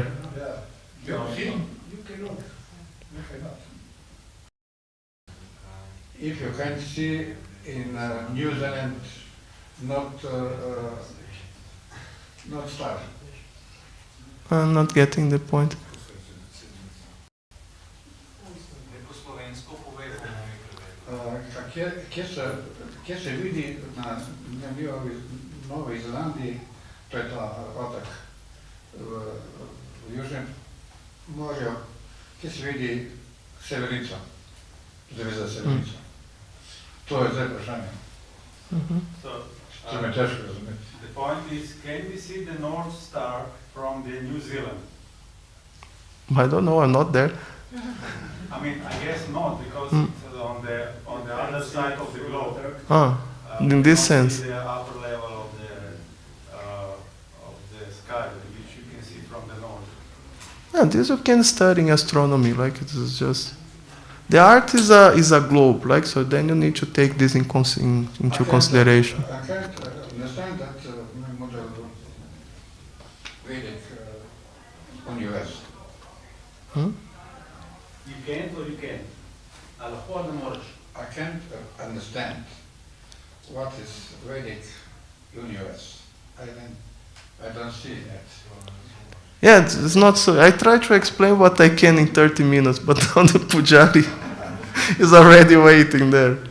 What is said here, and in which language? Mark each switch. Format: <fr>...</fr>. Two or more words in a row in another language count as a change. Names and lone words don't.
<en>You cannot. If you can see in New Zealand, not star. I'm not getting the point.</en> <sl>Kje se vidi na Novi Zelandiji, to je ta otok v južnem morja, kje se vidi Severica, zvezda Severica. To je zdaj vprašanje.</sl> <en>So,</en> <sl>To me težko razumeti.</sl> <en>the point is, can we see the North Star from the New Zealand? I don't know, I'm not there. I mean, I guess not, because it's on the other side of the globe. In this You don't sense. see the upper level of the sky, which you can see from the north. Yeah, this you can study in astronomy, like it is just... The art is a globe, like, so then you need to take this into consideration. I can't understand that model Vedic universe. You can't or you can?</en> <sl>Ali lahko ali ne moreš?</sl> <en>I can't understand what is Vedic universe. I don't see that. Yeah, it's not so... I try to explain what I can in 30 minutes, but now the Pujari is already waiting there.</en>